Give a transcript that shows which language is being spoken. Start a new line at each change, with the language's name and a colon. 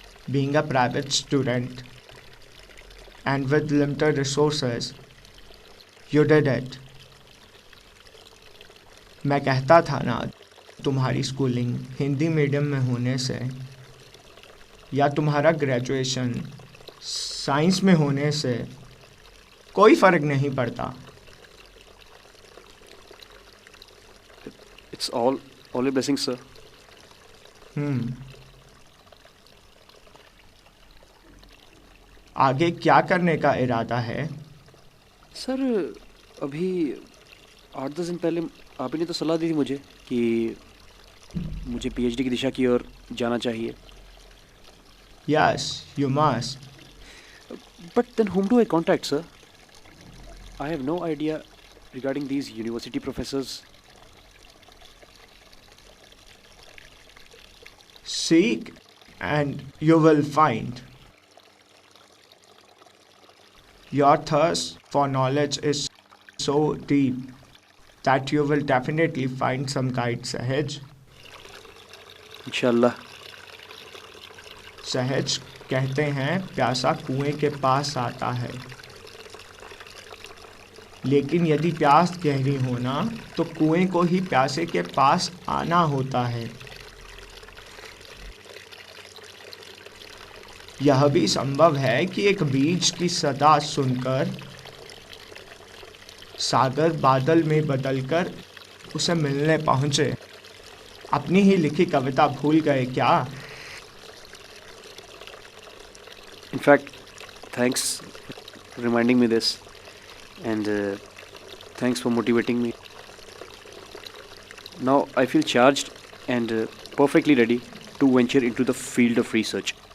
English: Being a private student and with limited resources, you did it.
Hindi: मैं कहता था ना, तुम्हारी स्कूलिंग हिंदी मीडियम में होने से या तुम्हारा ग्रेजुएशन साइंस में होने से कोई फ़र्क नहीं पड़ता।
English: It's all a blessing sir.
Hindi: आगे क्या करने का इरादा है? सर अभी 8-10 दिन पहले आप ही ने तो सलाह दी थी मुझे कि मुझे पीएचडी की दिशा की ओर जाना चाहिए।
English: Yes, you must.
Hindi: But then
English: whom do I contact, sir? I have no idea regarding these university professors. Seek and you will find. Your thirst for knowledge is so deep that you will definitely find some guide, Sahaj.
Hindi: इंशाल्लाह। सहज कहते हैं प्यासा कुएं के पास आता है, लेकिन यदि प्यास गहरी होना तो कुएं को ही प्यासे के पास आना होता है। यह भी संभव है कि एक बीज की सदा सुनकर सागर बादल में बदलकर उसे मिलने पहुँचे। अपनी ही लिखी कविता भूल गए क्या?
English: In fact, thanks for reminding me this, and thanks for motivating me. Now I feel charged and perfectly ready to venture into the field of research.